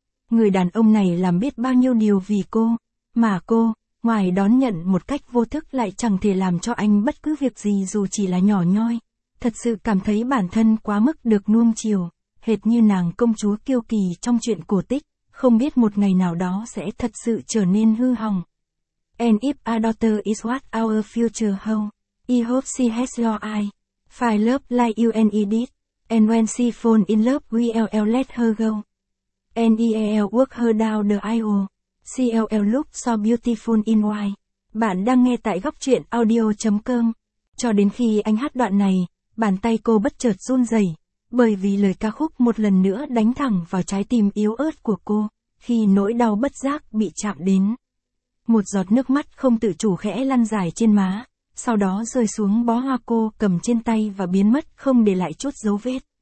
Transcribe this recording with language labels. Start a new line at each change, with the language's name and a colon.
Vietnamese: Người đàn ông này làm biết bao nhiêu điều vì cô, mà cô, ngoài đón nhận một cách vô thức lại chẳng thể làm cho anh bất cứ việc gì dù chỉ là nhỏ nhoi. Thật sự cảm thấy bản thân quá mức được nuông chiều, hệt như nàng công chúa kiêu kỳ trong chuyện cổ tích, không biết một ngày nào đó sẽ thật sự trở nên hư hỏng.
English: And if a daughter is what our future holds, I hope she has your eyes, find love like you and Edith, and when she falls in love we'll let her go. And I'll work her down the aisle, she'll look so beautiful in white.
Vietnamese: Bạn đang nghe tại góc truyện audio.com. Cho đến khi anh hát đoạn này, bàn tay cô bất chợt run rẩy, bởi vì lời ca khúc một lần nữa đánh thẳng vào trái tim yếu ớt của cô, khi nỗi đau bất giác bị chạm đến. Một giọt nước mắt không tự chủ khẽ lăn dài trên má, sau đó rơi xuống bó hoa cô cầm trên tay và biến mất không để lại chút dấu vết.